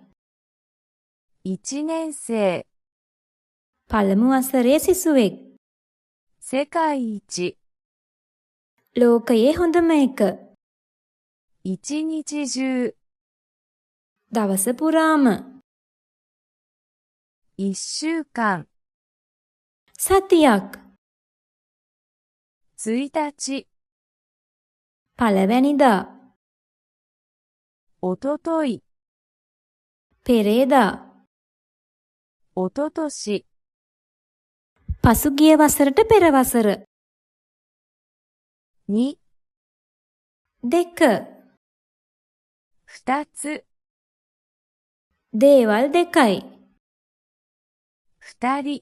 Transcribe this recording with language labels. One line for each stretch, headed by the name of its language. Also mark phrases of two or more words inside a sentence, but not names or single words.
Japanese: 1 年生、
Sinhala: පළමු වසරේ සිසුවෙක්,
Japanese: 世界一、
Sinhala: ලෝකයේ හොඳම එක,
Japanese: 一日中、
Sinhala: දවස පුරාම,
Japanese: 1 週間、
Sinhala: සතියක්,
Japanese: 1日、
Sinhala: පළවැනිදා,
Japanese: おととい、
Sinhala: පෙරේදා,
Japanese: おととし、
Sinhala: පසුගිය වසරට පෙර වසර,
Japanese: 2、
Sinhala: දෙක,
Japanese: 2つ、
Sinhala: දේවල් දෙකයි,
Japanese: 2人、